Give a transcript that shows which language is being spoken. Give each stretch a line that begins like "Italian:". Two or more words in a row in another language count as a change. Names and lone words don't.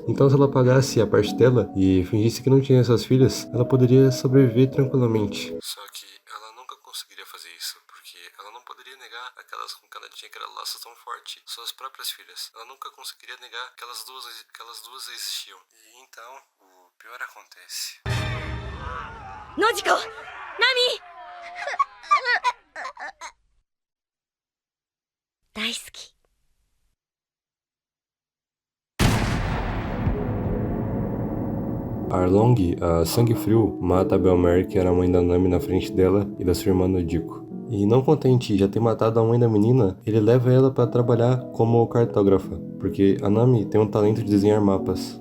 Portuguese: Então, se ela pagasse a parte dela e fingisse que não tinha essas filhas, ela poderia sobreviver tranquilamente. Só que ela nunca conseguiria fazer isso, porque ela não poderia negar aquelas com que ela tinha que era laços tão forte, suas próprias filhas. Ela nunca conseguiria negar que aquelas duas existiam. E então, o pior acontece.
Japanese: ノジコ、ナミ大好き。
Portuguese: Arlong, a sangue frio, mata a Belmer, que era a mãe da Nami, na frente dela e da sua irmã Nodiko. E não contente de já ter matado a mãe da menina, ele leva ela para trabalhar como cartógrafa, porque a Nami tem um talento de desenhar mapas.